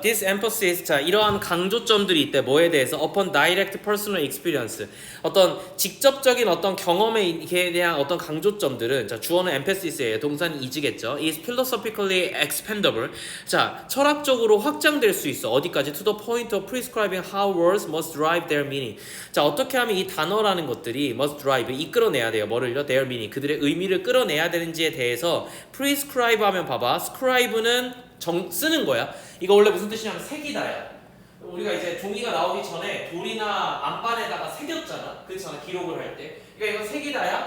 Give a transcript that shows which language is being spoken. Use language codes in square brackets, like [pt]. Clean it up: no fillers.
[en] This emphasis, [ko] 자 이러한 강조점들이 있대. 뭐에 대해서? [en] Upon direct personal experience. [ko] 어떤 직접적인 어떤 경험에 대한 어떤 강조점들은, 자 주어는 emphasis,예요. 동사는 is겠죠. [en] is philosophically expandable. [ko] 자 철학적으로 확장될 수 있어. 어디까지? [en] To the point of prescribing how words must drive their meaning. [ko] 자 어떻게 하면 이 단어라는 것들이 [en] must drive, [ko] 이끌어내야 돼요. 뭐를요? [en] their meaning, [ko] 그들의 의미를 끌어내야 되는지에 대해서 prescribe 하면 봐봐. scribe는 쓰는 거야. 이거 원래 무슨 뜻이냐면 새기다야. 우리가 이제 종이가 나오기 전에 돌이나 안반에다가 새겼잖아. 그렇잖아. 기록을 할 때. 그러니까 이거 새기다야.